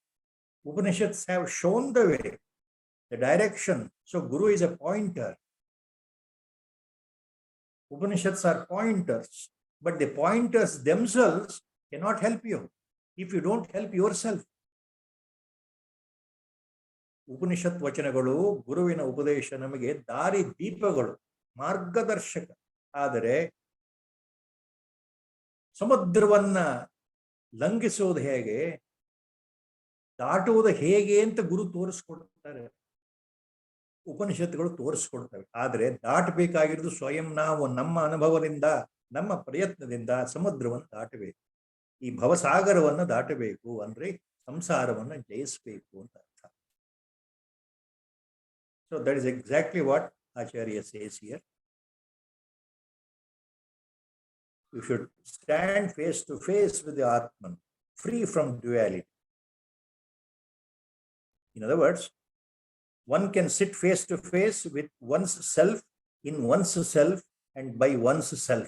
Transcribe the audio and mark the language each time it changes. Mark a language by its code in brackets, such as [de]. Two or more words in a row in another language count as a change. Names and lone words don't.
[en] Upanishads have shown the way, the direction. So Guru is a pointer. Upanishads are pointers, but the pointers themselves cannot help you if you don't help yourself. [kn] ಉಪನಿಷದ್ ವಚನಗಳು, ಗುರುವಿನ ಉಪದೇಶ ನಮಗೆ ದಾರಿ ದೀಪಗಳು, ಮಾರ್ಗದರ್ಶಕ. ಆದರೆ ಸಮುದ್ರವನ್ನ ಲಂಘಿಸುವುದು ಹೇಗೆ, ದಾಟುವುದು ಹೇಗೆ ಅಂತ ಗುರು ತೋರಿಸ್ಕೊಡ್ತಾರೆ, ಉಪನಿಷತ್ತುಗಳು ತೋರಿಸ್ಕೊಡ್ತವೆ. ಆದರೆ ದಾಟಬೇಕಾಗಿರೋದು ಸ್ವಯಂ ನಾವು ನಮ್ಮ ಅನುಭವದಿಂದ, ನಮ್ಮ ಪ್ರಯತ್ನದಿಂದ ಸಮುದ್ರವನ್ನು ದಾಟಬೇಕು. ಈ ಭವಸಾಗರವನ್ನು ದಾಟಬೇಕು ಅಂದ್ರೆ ಸಂಸಾರವನ್ನು ಜಯಿಸಬೇಕು ಅಂತ ಅರ್ಥ. [en] So that is exactly what Acharya says here. You should stand face to face with the Atman, free from duality. In other words, one can sit face to face with one's self, in one's self, and by one's self.